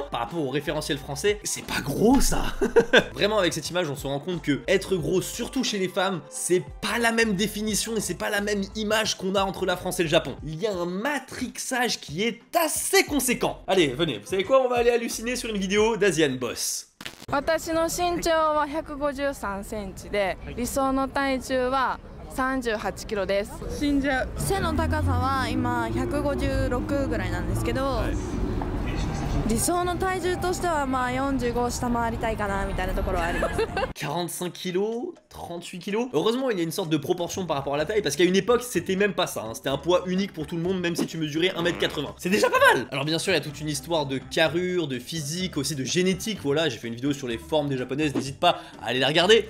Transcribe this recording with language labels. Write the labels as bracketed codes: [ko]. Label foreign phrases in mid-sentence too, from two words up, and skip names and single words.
[fr] Par rapport au référentiel français, c'est pas gros ça. Vraiment avec cette image on se rend compte que être gros, surtout chez les femmes, c'est pas la même définition et c'est pas la même image qu'on a entre la France et le Japon. Il y a un matrixage qui est assez conséquent. Allez, venez, vous savez quoi, on va aller halluciner sur une vidéo d'Asian Boss. [ja] 私の身長は153センチで、理想の体重は38キロです。死んじゃう。背の高さは今156ぐらいなんですけど、 理想の体重としてはまあ45を下回りたいかなみたいなところはあります。 [fr] 45 kilos, 38 kilos. Heureusement, il y a une sorte de proportion par rapport à la taille, parce qu'à une époque, c'était même pas ça. Hein. C'était un poids unique pour tout le monde, même si tu mesurais 1m80. C'est déjà pas mal. Alors bien sûr, il y a toute une histoire de carrure, de physique, aussi de génétique. Voilà, j'ai fait une vidéo sur les formes des japonaises, n'hésite pas à aller la regarder.